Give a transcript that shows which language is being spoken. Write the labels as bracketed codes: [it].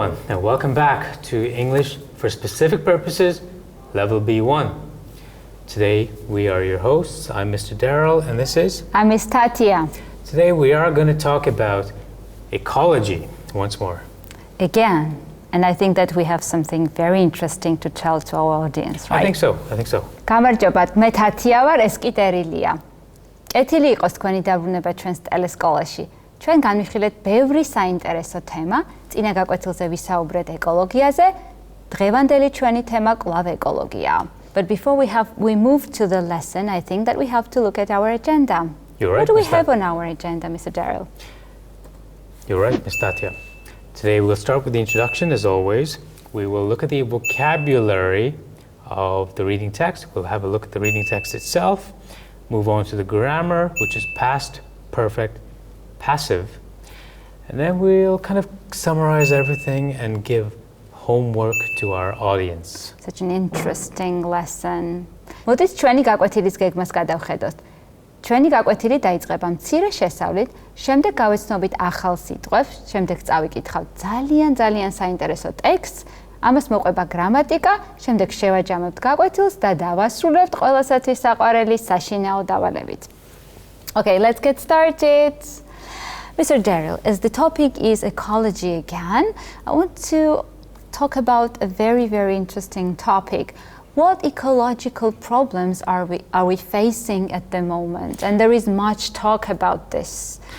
[en] and welcome back to English for Specific Purposes, Level B1. Today we are your hosts. I'm Mr. Deril, and this is... I'm Miss Thათია. Today we are going to talk about ecology once more. Again, and I think that we have something very interesting to tell to our audience, right? I think so. [ka] გამარჯობათ, მე თათია ვარ, ეს კი დერილია. კეთილი იყოს თქვენი დაბრუნება ჩვენს ტელესკოლაში. ჩვენ განვიხილეთ ბევრი საინტერესო თემა, წინა გაკვეთილზე ვისაუბრეთ ეკოლოგიაზე, დღევანდელი ჩვენი თემა კვლავ ეკოლოგიაა. [en] But before we move to the lesson, I think that we have to look at our agenda. You're right, what do we have on our agenda, Mr. Deril? You're right, Ms. Thათია. Today we'll start with the introduction as always. We will look at the vocabulary of the reading text. We'll have a look at the reading text itself, move on to the grammar, which is past, perfect, passive, and then we'll kind of summarize everything and give homework to our audience. Such an interesting lesson. [ka] მოდით ჩვენი გაკვეთილის გეგმას გადავხედოთ. ჩვენი გაკვეთილი დაიწყება მცირე შესავლით, შემდეგ გავეცნობით ახალ სიტყვებს, შემდეგ წავიკითხავთ ძალიან საინტერესო ტექსტს, ამას მოყვება გრამატიკა, შემდეგ შევაჯამებთ გაკვეთილს და დავასრულებთ ყველასათვის საყვარელი საშინაო დავალებით. [en] Okay, let's get started. Mr. Deril, as the topic is ecology again, I want to talk about a very interesting topic. What ecological problems are we facing at the moment? And there is much talk about this.